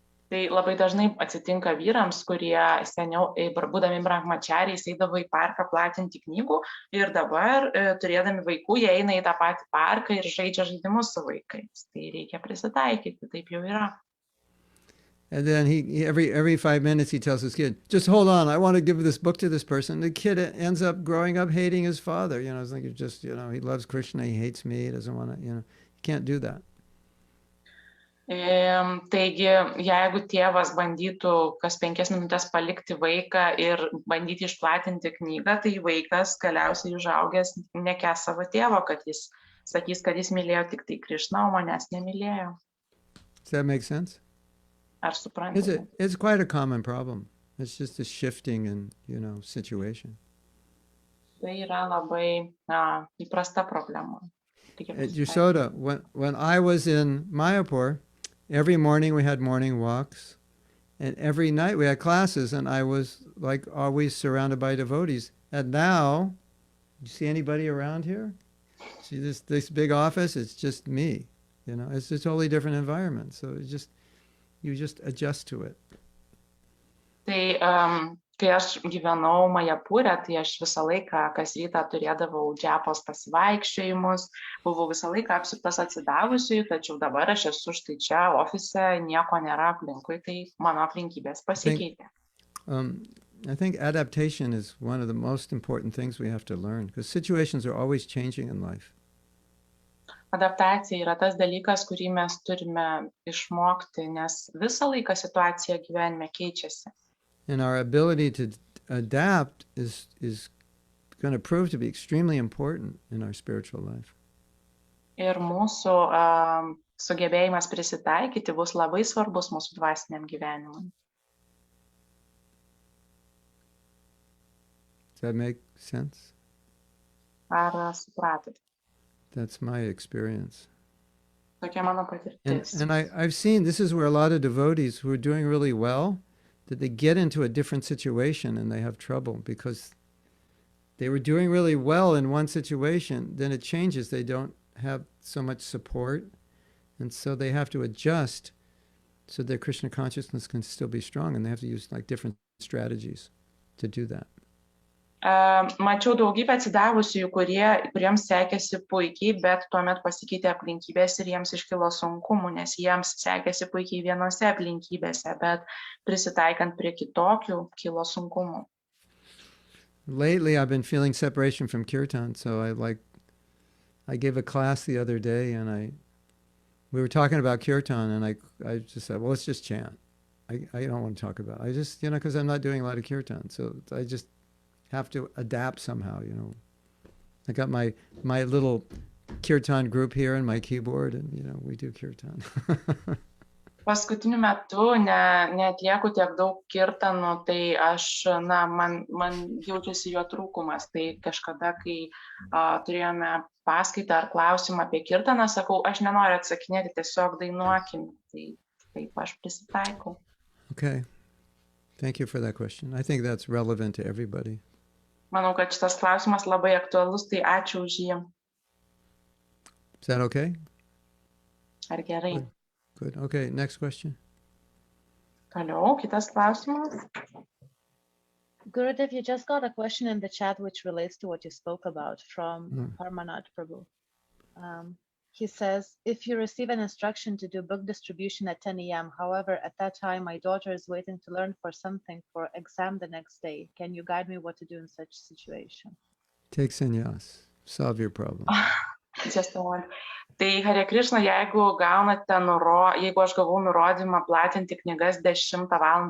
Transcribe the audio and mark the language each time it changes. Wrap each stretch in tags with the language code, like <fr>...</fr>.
<lt>Tai labai dažnai atsitinka vyrams, kurie seniau, būdami brahmachariais, eidavo į parką platinti knygų ir dabar, turėdami vaikų, jie eina į tą patį parką ir žaidžia žaidimus su vaikais. Tai reikia prisitaikyti, taip jau yra.</lt> <en>And then he every 5 minutes he tells his kid, just hold on, I want to give this book to this person. The kid ends up growing up hating his father. It's like he loves Krishna, he hates me, he doesn't want to, he can't do that.</en> <lt>Taigi, jeigu tėvas bandytų kas 5 minutės palikti vaiką ir bandyti išplatinti knygą, tai vaikas galiausiai užaugęs nekęs savo tėvo, kad jis sakys, kad jis mylėjo tik tai Krišną, o manęs nemylėjo.</lt> <en>Does that make sense?</en> <lt>Ar suprantate?</lt> <en>It's quite a common problem. It's just a shifting in, situation.</en> <lt>Tai yra labai įprasta problema.</lt> <en>At Yashoda, when I was in Mayapur, every morning we had morning walks, and every night we had classes, and I was like always surrounded by devotees. And now, you see anybody around here? See this big office? It's just me. You know, it's a totally different environment. So you just adjust to it.</en> <lt>Tai kai aš gyvenau Majapūre, tai aš visą laiką kas rytą turėdavau džiapos pasivaikščiojimus, buvau visą laiką apsuptas atsidavusiųjų, tačiau dabar aš esu štai čia ofise, nieko nėra aplinkui, tai mano aplinkybės pasikeitė.</lt> <en>I think adaptation is one of the most important things we have to learn, because situations are always changing in life.</en> <lt>Adaptacija yra tas dalykas, kurį mes turime išmokti, nes visą laiką situacija gyvenime keičiasi.</lt> <en>And our ability to adapt is going to prove to be extremely important in our spiritual life.</en> <lt>Ir mūsų sugebėjimas prisitaikyti bus labai svarbus mūsų dvasiniam gyvenimui.</lt> <en>Does that make sense?</en> <lt>Ar supratot?</lt> <en>That's my experience.</en> <lt>Tokia mano patirtis.</lt> <en>And I've seen this is where a lot of devotees who are doing really well, that they get into a different situation and they have trouble because they were doing really well in one situation, then it changes. They don't have so much support, and so they have to adjust so their Krishna consciousness can still be strong, and they have to use like different strategies to do that.</en> <lt>Mačiau daugybę atsidavusiųjų, kuriems sekėsi puikiai, bet tuomet pasikeitė aplinkybės ir jiems iškilo sunkumų, nes jiems sekėsi puikiai vienose aplinkybėse, bet prisitaikant prie kitokių kilo sunkumų.</lt> <en>Lately I've been feeling separation from kirtan, so I gave a class the other day, and we were talking about kirtan, and I just said, well, let's just chant. I don't want to talk about it. I just, because I'm not doing a lot of kirtan, so I just have to adapt somehow, I got my little kirtan group here and my keyboard, and we do kirtan.</en> <lt>Paskutiniu metu neatlieku tiek daug kirtanų, tai man jaučiasi jo trūkumas. Tai kažkada, kai turėjome paskaitą ar klausimą apie kirtaną, sakau, aš nenoriu atsakinėti, tiesiog dainuokim. Tai taip aš prisitaikau.</lt> <en>Okay. Thank you for that question. I think that's relevant to everybody.</en> <lt>Manau, kad šitas klausimas labai aktualus, tai ačiū už jį.</lt> <en>Is that okay?</en> <lt>Ar gerai?</lt> <en>Good. Okay, next question.</en> <lt>Toliau, kitas klausimas.</lt> <en>Gurudev, you just got a question in the chat which relates to what you spoke about from Parmanad Prabhu. He says, if you receive an instruction to do book distribution at 10 a.m., however, at that time, my daughter is waiting to learn for something for exam the next day. Can you guide me what to do in such situation? Take sannyas. Solve your problem. Just a moment.</en> <lt>Tai Hare Krishna, jeigu aš gavau nurodymą platinti knygas 10 val.</lt>